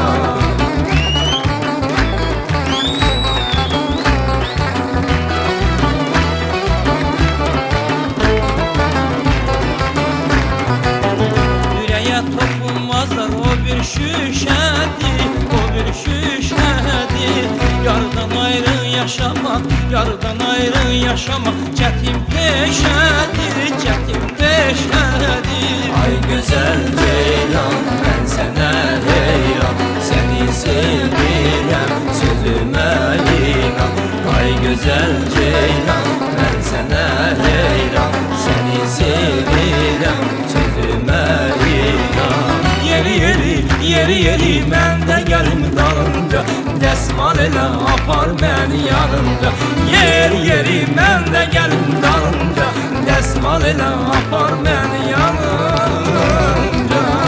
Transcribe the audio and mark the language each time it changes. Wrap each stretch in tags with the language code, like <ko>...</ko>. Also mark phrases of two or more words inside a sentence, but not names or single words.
<az>Ürəyə toxunmazlar o bir şüşədir, o bir şüşədir.</az> <tr>Yardan ayrı yaşamak, yardan ayrı yaşamak çetin peşədir, çetin peşədir. Ay güzel ceylan, ben sana heyran.</tr> <az>Seni sevirəm sözümə inan Ay gözəl ceylan mən sənə heyran Səni sevirəm sözümə inan Yeri mən də gəlim dalınca Dəsmal elə apar məni yanınca Yeri mən də gəlim dalınca Dəsmal elə apar məni yanınca</az>